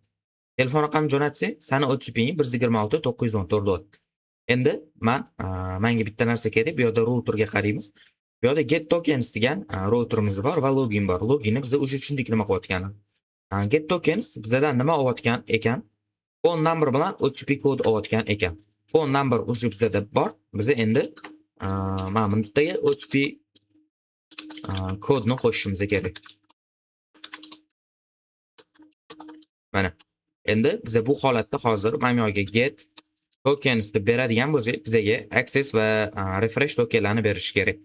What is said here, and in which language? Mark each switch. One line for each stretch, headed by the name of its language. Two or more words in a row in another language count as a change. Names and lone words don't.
Uzbek: Telefon raqamini jo'natsang, sani OTPing 126 914 deyapti. Endi menga bitta narsa kerak, bu yerda routerga qaraymiz. Bu yerda
English: get tokens
Uzbek: degan routerimiz bor va login bor. Loginni biz o'sha tushundik nima qilayotganini.
English: Get tokens
Uzbek: bizdan nima olayotgan ekan?
English: Phone number
Uzbek: bilan OTP kod olayotgan ekan.
English: Phone number
Uzbek: o'sha bizda bor. Biz endi mana bundaga OTP kodni qo'shishimiz kerak. Mana endi biz bu holatda hozir mana yo'ga
English: get tokens
Uzbek: deb beradigan bo'lsak, bizga access va refresh tokenlarni berish kerak.